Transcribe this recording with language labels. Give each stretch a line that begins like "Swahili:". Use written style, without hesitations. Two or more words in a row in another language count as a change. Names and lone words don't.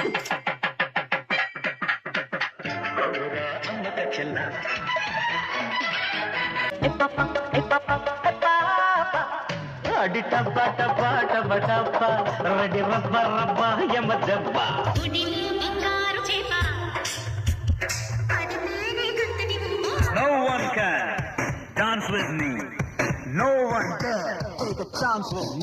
Telugu: అమ్మక చెల్ల ఏ పాపా అడి టబ్బా టబ్బా టబ్బా టబ్బా రెడి రబ్బ రబ్బ యమ దబ్బ.
English: No one can dance with me. No one can take a chance with me.